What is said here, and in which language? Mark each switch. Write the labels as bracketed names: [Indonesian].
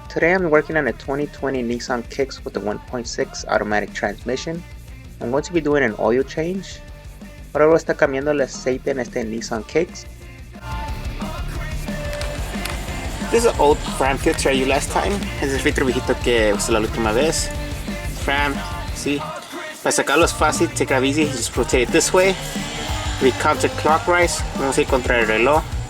[English] Today I'm working on a 2020 Nissan Kicks with a 1.6 automatic transmission. I'm going to be doing an oil change. [Spanish] Ahora voy a estar cambiando el aceite en este Nissan Kicks. [English] This is an old Fram filter I used last time. [Spanish] Es el filtro viejito que usé la última vez. Fram, sí. Para sacarlo es fácil, [English] take it easy, just rotate it this way. We counterclockwise, [Spanish] vamos a ir contra el reloj.